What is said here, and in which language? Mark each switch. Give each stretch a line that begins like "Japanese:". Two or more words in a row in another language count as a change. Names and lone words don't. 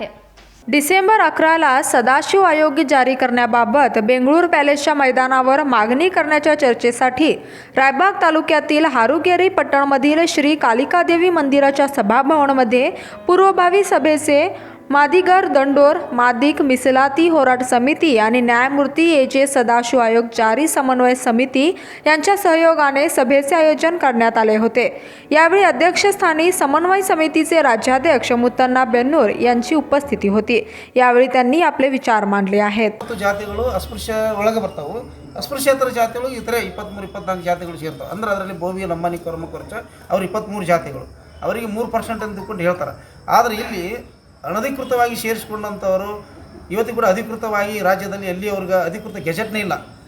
Marathi: डिसेंबर 11ला सदाशिव आयोग जारी करण्याबाबत बेंगळूर पॅलेसच्या मैदानावर मागणी करण्याच्या चर्चेसाठी रायबाग तालुक्यातील हारुगेरी पट्टणमधील श्री कालिकादेवी मंदिराच्या सभाभवनमध्ये पूर्वभावी सभेचे मादिगर दंडोर, मादिक मिसलाती होराट समिती आणि न्यायमूर्ती ए.जे. सदाशिव आयोग जारी समन्वय समिती यांच्या सहयोगाने सभेचे आयोजन करण्यात आले होते. यावेळी अध्यक्षस्थानी समन्वय समितीचे राज्याध्यक्ष मुत्तन्ना बेन्नूर यांची उपस्थिती होती. यावेळी त्यांनी आपले विचार मांडले आहेत.
Kannada: ಜಾತಿಗಳು ಅಸ್ಪೃಶ್ಯ ಒಳಗೆ ಬರ್ತಾವೆ. ಅಸ್ಪೃಶ್ಯೇತರ ಜಾತಿಗಳು ಇತರೆ 23-24 ಜಾತಿಗಳು ಸೇರ್ತಾವೆ. ಅಂದ್ರೆ ಅದರಲ್ಲಿ ಬೋವಿ, ಲಂಬಾಣಿ, ಕೊರಮ, ಕೊರಚ ಅವ್ರು 23 ಜಾತಿಗಳು. ಅವರಿಗೆ 3% ಅಂತ ತಿಳ್ಕೊಂಡು ಹೇಳ್ತಾರೆ. ಆದರೆ ಇಲ್ಲಿ ಅನಧಿಕೃತವಾಗಿ ಸೇರಿಸಿಕೊಂಡಂಥವರು ಇವತ್ತಿಗೂ ಕೂಡ ಅಧಿಕೃತವಾಗಿ ರಾಜ್ಯದಲ್ಲಿ ಎಲ್ಲಿ ಅವ್ರಿಗೆ ಅಧಿಕೃತ ಗೆಜೆಟ್ನೇ ಇಲ್ಲ.